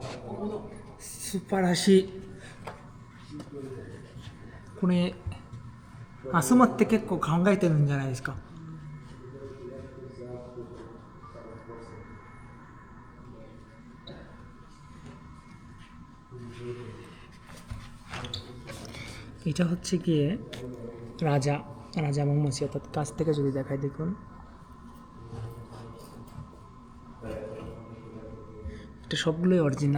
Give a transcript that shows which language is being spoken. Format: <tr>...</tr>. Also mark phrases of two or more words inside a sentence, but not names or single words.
<ja>素晴らしい。これアスマって結構考えてるんじゃないですか。</ja> <bn>এটা হচ্ছে গিয়ে রাজা মৌমাছি, অর্থাৎ কাছ থেকে যদি দেখায় দেখুন, এটা সবগুলোই অরিজিনাল।</bn>